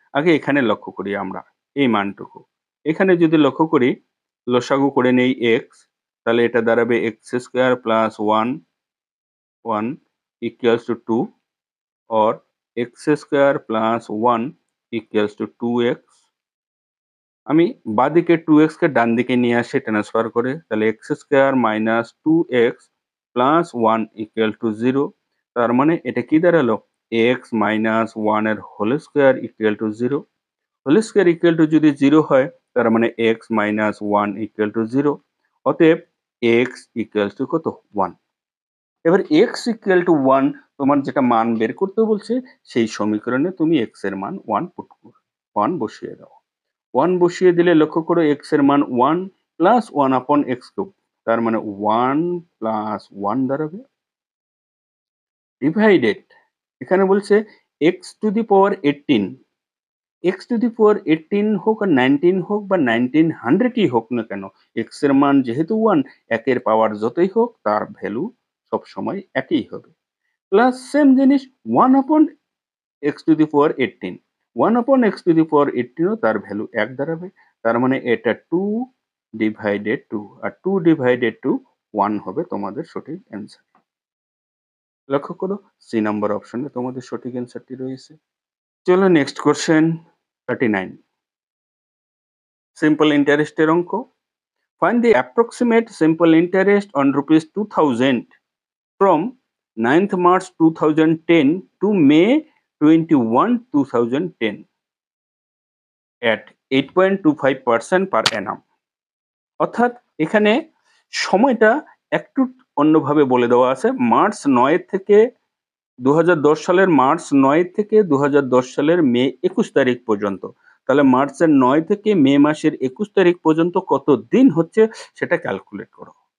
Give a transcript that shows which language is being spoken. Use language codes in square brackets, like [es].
[bn] আগে এখানে লক্ষ্য করি আমরা এই মানটুকু। এখানে যদি লক্ষ্য করি, লসাগু করে নেই x, তাহলে এটা দাঁড়াবে x square plus 1 [en] equals to 2, or x square plus 1 equals to 2x। [bn] আমি বাঁদিকে 2x কে ডান দিকে নিয়ে আসি ট্রান্সফার করে, তাহলে [en] x square minus 2x plus 1 equal to 0। [bn] তার মানে এটা কি দাঁড়ালো? [en] x minus 1 [bn] এর whole square [en] equal to 0। [bn] Whole square equal to যদি 0 হয়, তার মানে [en] x minus 1 equal to 0। [bn] অতএব x equals to কত? 1। এবার x ইকুয়াল টু 1 তোমার যেটা মান বের করতে বলছে, সেই সমীকরণে তুমি x এর মান 1 পুট করো, 1 বসিয়ে দাও। 1 বসিয়ে দিলে লক্ষ্য করো x এর মান 1 প্লাস 1 আপন x কিউব, তার মানে 1 প্লাস 1 দাঁড়াবে, ডিভাইডেড, এখানে বলছে x to the power 18। x to the পাওয়ার 18 হোক আর 19 হোক বা 1900ই হোক না কেন, x এর মান যেহেতু 1, একের পাওয়ার যতই হোক তার ভ্যালু সবসময় একই হবে। প্লাস সেম জিনিস [en] 1 upon x to the power 18, [bn] 1 upon x to the power 18 ও তার ভ্যালু 1 দাঁড়াবে। তার মানে এটা 2 ডিভাইডেড 2, আর 2 ডিভাইডেড 2 1 হবে তোমাদের সঠিক অ্যান্সার। লক্ষ্য করো, সি নাম্বার অপশনে তোমাদের সঠিক অ্যান্সারটি রয়েছে। চলো নেক্সট কোশ্চেন 39, সিম্পল ইন্টারেস্টের অঙ্ক। [en] Find the approximate simple interest on rupees 2000 from 9th March 2010 to May 21, 2010 at 8.25% per annum। [bn] অর্থাৎ এখানে সময়টা একটু অন্যভাবে বলে দেওয়া আছে। মার্চ ৯ থেকে ২০১০ সালের মার্চ ৯ থেকে ২০১০ সালের মে ২১ তারিখ পর্যন্ত। তাহলে মার্চের ৯ থেকে মে মাসের ২১ তারিখ পর্যন্ত কত দিন হচ্ছে সেটা ক্যালকুলেট করো।